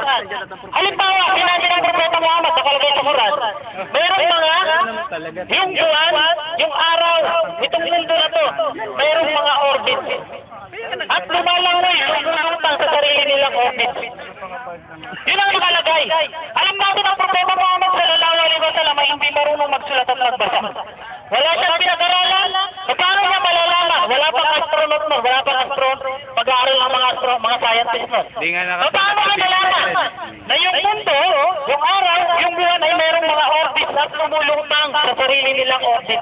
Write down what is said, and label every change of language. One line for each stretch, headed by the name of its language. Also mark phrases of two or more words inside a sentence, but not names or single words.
Filipino: Halimbawa, sinabi ng Propeta Muhammad, nakalagay sa Quran. Mayroong mga, yung buwan, yung araw, itong mundo na to, mayroong mga orbit. At lumalangoy, lumulutang sa sarili nilang orbit. Yun ang nakalagay. Alam natin ang Propeta Muhammad
Arabic: صلى الله عليه وسلم
Filipino: ay hindi marunong magsulat at magbasa. Wala siyang pinag-aralan. Paano niya malalaman? Wala pang astronaut mo, wala pang pag-aaral ng mga scientist mo. Paano niya malalaman na yung mundo, yung araw, yung buwan ay mayroong mga orbits at lumulutang sa sarili nilang orbits?